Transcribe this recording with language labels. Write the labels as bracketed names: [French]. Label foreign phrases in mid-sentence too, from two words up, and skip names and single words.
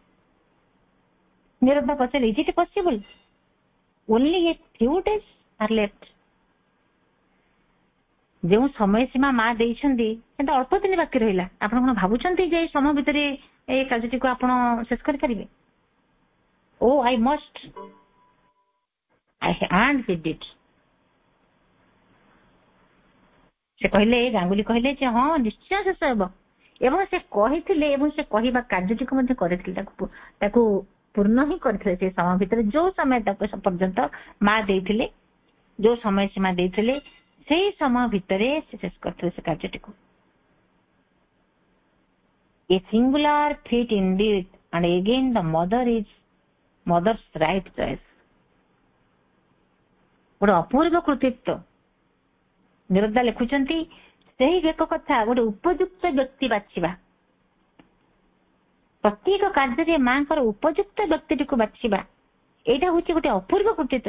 [Odia] ନିରଦା ପଚାରିଲେ [English] is it possible, only a few days are left. [Odia] ଯେଉଁ ସମୟ ସୀମା ମା ଦେଇଛନ୍ତି କିନ୍ତୁ ଅଳ୍ପ ଦିନ ବାକି ରହିଲା, ଆପଣ କଣ ଭାବୁଛନ୍ତି ଯେ ଏଇ ସମୟ ଭିତରେ ଏଇ କାର୍ଯ୍ୟଟିକୁ ଆପଣ ଶେଷ କରିପାରିବେ? [English] Oh I must, and he did। [Odia] ସେ କହିଲେ, ଗାଙ୍ଗୁଲି କହିଲେ ଯେ ହଁ ନିଶ୍ଚୟ ଶେଷ ହେବ, ଏବଂ ସେ କହିଥିଲେ ଏବଂ ସେ କହିବା କାର୍ଯ୍ୟଟିକୁ ମଧ୍ୟ କରିଥିଲେ, ତାକୁ ପୂର୍ଣ୍ଣ ହିଁ କରିଥିଲେ। ସେ ସମୟ ଭିତରେ ଯୋଉ ସମୟ ତାକୁ ପର୍ଯ୍ୟନ୍ତ ମା ଦେଇଥିଲେ, ଯୋଉ ସମୟ ସୀମା ଦେଇଥିଲେ, ସେଇ ସମୟ ଭିତରେ ସେ ଶେଷ କରିଥିଲେ ସେ କାର୍ଯ୍ୟଟିକୁ। [English] A singular feat indeed, and again the mother's right choice. [Odia] ଗୋଟେ ଅପୂର୍ବ କୃତିତ୍ୱ। ନିରଦା ଲେଖୁଛନ୍ତି ସେହି ଏକ କଥା, ଗୋଟେ ଉପଯୁକ୍ତ ବ୍ୟକ୍ତି ବାଛିବା। ପ୍ରତ୍ୟେକ କାର୍ଯ୍ୟରେ ମାଙ୍କର ଉପଯୁକ୍ତ ବ୍ୟକ୍ତିଟିକୁ ବାଛିବା, ଏଇଟା ହଉଛି ଗୋଟେ ଅପୂର୍ବ କୃତିତ୍ୱ।